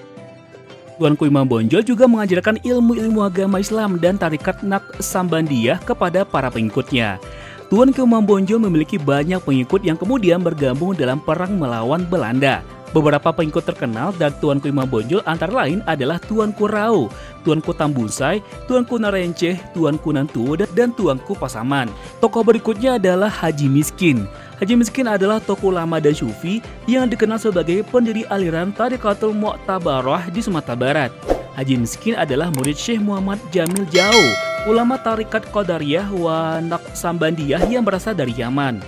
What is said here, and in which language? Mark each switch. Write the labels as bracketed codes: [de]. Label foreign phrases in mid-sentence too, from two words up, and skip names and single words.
[id] Tuanku Imam Bonjol juga mengajarkan ilmu-ilmu agama Islam dan tarekat Naqsyabandiyah kepada para pengikutnya. Tuanku Imam Bonjol memiliki banyak pengikut yang kemudian bergabung dalam perang melawan Belanda. Beberapa pengikut terkenal dari Tuanku Imam Bonjol antara lain adalah Tuanku Rao, Tuanku Tambusai, Tuanku Narenceh, Tuanku Nantuo, dan Tuanku Pasaman. Tokoh berikutnya adalah Haji Miskin. Haji Miskin adalah tokoh ulama dan sufi yang dikenal sebagai pendiri aliran Tariqatul Mu'tabarah di Sumatera Barat. Haji Miskin adalah murid Syekh Muhammad Jamil Jau, ulama Tarikat Qadariyah wa Naqsabandiyah yang berasal dari Yaman.